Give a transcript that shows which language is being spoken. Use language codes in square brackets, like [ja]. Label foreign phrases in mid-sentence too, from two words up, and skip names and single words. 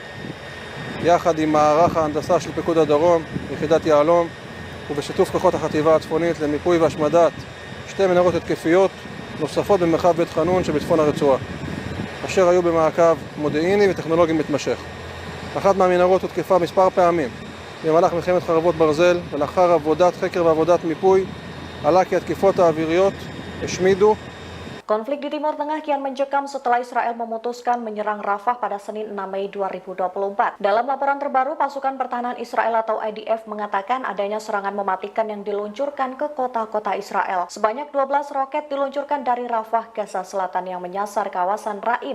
[he] יחד עם מערך ההנדסה של פיקוד הדרום, יחידת יהלום ובשיתוף כוחות החטיבה הצפונית למיפוי והשמדת 2 מנהרות התקפיות נוספות במרחב בית חנון שבצפון הרצועה אשר היו במעקב מודיעיני וטכנולוגי מתמשך. אחת מהמנהרות הותקפה מספר פעמים במהלך מלחמת חרבות ברזל ולאחר עבודת חקר ועבודת מיפוי עלה כי התקיפות האוויריות השמידו. [id] Konflik di Timur Tengah kian mencekam setelah Israel memutuskan menyerang Rafah pada Senin 6 Mei 2024. Dalam laporan terbaru, pasukan pertahanan Israel atau IDF mengatakan adanya serangan mematikan yang diluncurkan ke kota-kota Israel. Sebanyak 12 roket diluncurkan dari Rafah, Gaza Selatan yang menyasar kawasan Raim.